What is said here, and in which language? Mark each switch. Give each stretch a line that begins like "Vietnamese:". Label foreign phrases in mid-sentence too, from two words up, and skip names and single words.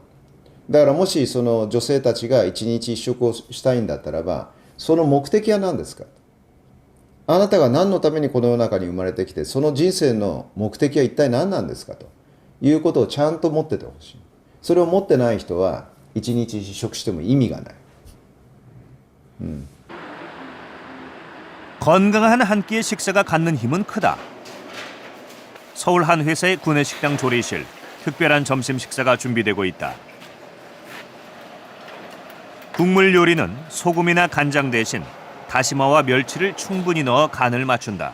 Japanese: だからもしその女性たちが一日一食をしたいんだったらば、その目的は何ですか。あなたが何のためにこの世の中に生まれてきて、その人生の目的は一体何なんですかということをちゃんと持っててほしい。それを持ってない人は一日一食しても意味がない。
Korean: 건강한 한 끼의 식사가 갖는 힘은 크다. 서울 한 회사의 구내식당 조리실, 특별한 점심 식사가 준비되고 있다. 국물 요리는 소금이나 간장 대신 다시마와 멸치를 충분히 넣어 간을 맞춘다.